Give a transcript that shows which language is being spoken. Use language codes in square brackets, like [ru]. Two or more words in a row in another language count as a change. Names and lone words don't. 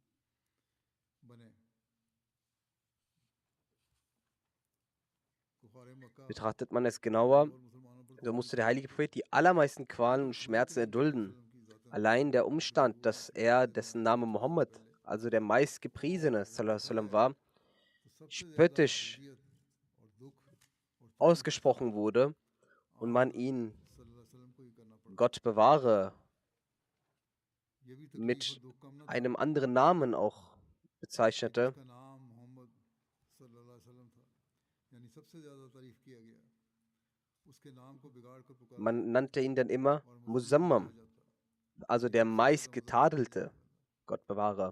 [de] Betrachtet man es genauer, so musste der heilige Prophet die allermeisten Qualen und Schmerzen erdulden. Allein der Umstand, dass er, dessen Name Mohammed, also der meistgepriesene, [ar] صلى الله عليه وسلم, [de] war, spöttisch ausgesprochen wurde und man ihn, Gott bewahre, mit einem anderen Namen auch bezeichnete. Man nannte ihn dann immer Musammam, also der meistgetadelte, Gott bewahre.